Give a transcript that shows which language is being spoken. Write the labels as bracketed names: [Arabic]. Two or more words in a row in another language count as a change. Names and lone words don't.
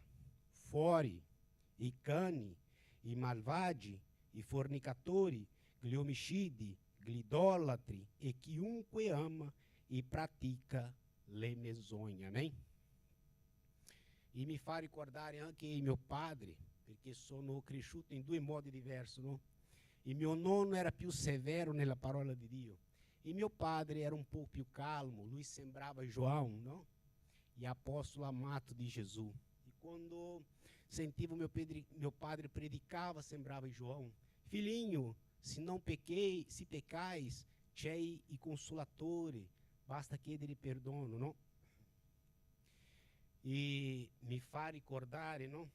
[Italian] Fuori i cani, i malvagi, i fornicatori, gli omicidi, gli idolatri e chiunque ama e pratica le menzogne. Amém? E mi fa ricordare anche mio padre, perché sono cresciuto in due modi diversi, no? E mio nonno era più severo nella parola di Dio. E mio padre era un po' più calmo, lui sembrava João, no? E apóstolo amato di Gesù. E quando sentivo meu padre predicava, sembrava João. [Portuguese] Filhinho, se pecais, [Italian] c'è il consolatore, basta chiedere perdono, no? E mi fa ricordare, no?